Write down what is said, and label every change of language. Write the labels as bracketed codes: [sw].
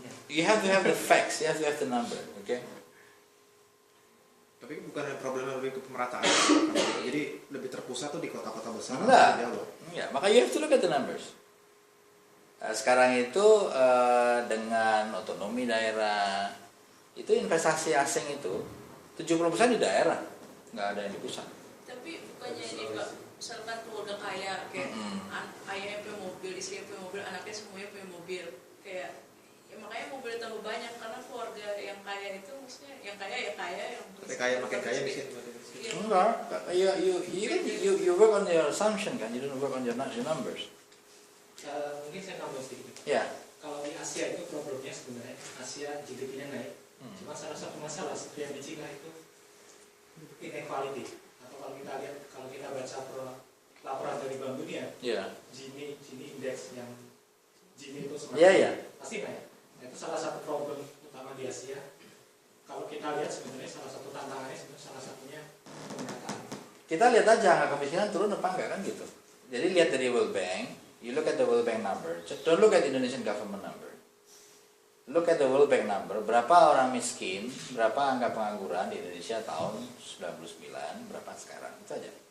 [en] You have to have the facts, you have to have the number, okay? [id] Tapi bukan problemnya lebih ke pemerataan. Jadi lebih terpusat tuh di kota-kota besar atau Enggak. di Jawa. Enggak, maka [en] you have to look at the numbers. [id] Sekarang itu dengan otonomi daerah, itu investasi asing itu 70% di daerah, nggak ada yang di pusat. Tapi bukannya ini Pak, misalkan keluarga kaya kayak ayahnya punya mobil, istrinya punya mobil, anaknya semuanya punya mobil, kayak ya makanya mobil tambah banyak karena keluarga yang kaya itu maksudnya yang kaya ya kaya, yang Tapi kaya makin kaya miskin. Iya. Enggak, [en] you work on your assumption [id] kan, [en] you don't work on your numbers. [id] Mungkin saya tambah sedikit. Ya. Kalau di Asia itu problemnya sebenarnya Asia GDP-nya naik. Cuma salah satu masalah seperti yang di Cina itu inequality. Atau kalau kita baca laporan dari Bank Dunia, Ya. Gini indeks yang Gini itu semakin Iya. pasti naik. Nah, itu salah satu problem utama di Asia. Kalau kita lihat sebenarnya salah satu tantangannya sebenarnya salah satunya pemerataan. Kita lihat aja angka kemiskinan turun apa enggak kan gitu. Jadi lihat dari World Bank, [en] you look at the World Bank number. Don't look at Indonesian government number. Look at the World Bank number. [id] Berapa orang miskin, berapa angka pengangguran di Indonesia tahun 99, berapa sekarang. Itu aja.